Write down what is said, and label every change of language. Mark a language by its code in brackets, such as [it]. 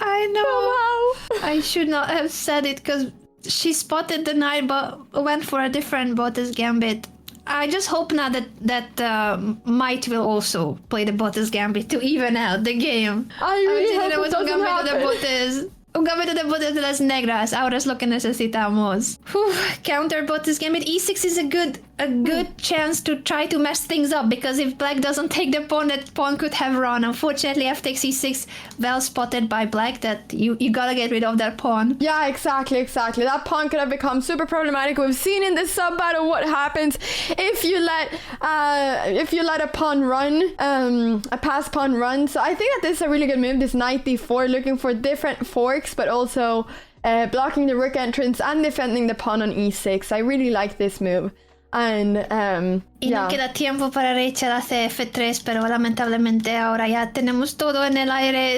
[en] I know. Somehow. I should not have said it, because she spotted the knight but went for a different bonus gambit. I just hope now that Might will also play the bonus gambit to even out the game. I really hope it doesn't happen. [es] Un gambito de botas de las negras. Ahora es lo que necesitamos. [en] Counter botas gambit. E6 is a good chance to try to mess things up, because if black doesn't take the pawn, that pawn could have run. Unfortunately, f takes e6, well spotted by black, that you gotta get rid of that pawn. Yeah, exactly. That pawn could have become super problematic. We've seen in the sub battle what happens if you let a pawn run, a pass pawn run. So I think that this is a really good move. This knight d4, looking for different forks, but also blocking the rook entrance and defending the pawn on e6. I really like this move. And [es] y no queda tiempo para Rachel hace f3, pero lamentablemente ahora ya tenemos todo en el aire.